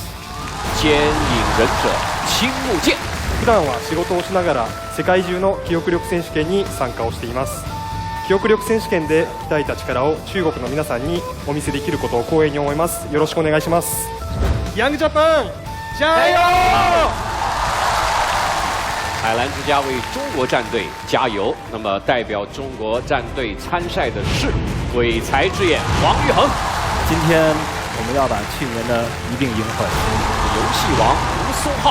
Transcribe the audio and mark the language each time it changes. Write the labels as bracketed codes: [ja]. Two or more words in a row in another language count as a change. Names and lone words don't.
[ja] 兼引忍者青木健。普段は仕事をしながら世界中の記憶力選手権に参加をしています。記憶力選手権で鍛えた力を中国の皆さんにお見せできることを光栄に思います。よろしくお願いします。ヤングジャパン加油！ [zh] 海澜之家为中国战队加油。那么代表中国战队参赛的是鬼才之眼王玉衡。今天我们要把去年的一并赢回。游戏王吴松浩。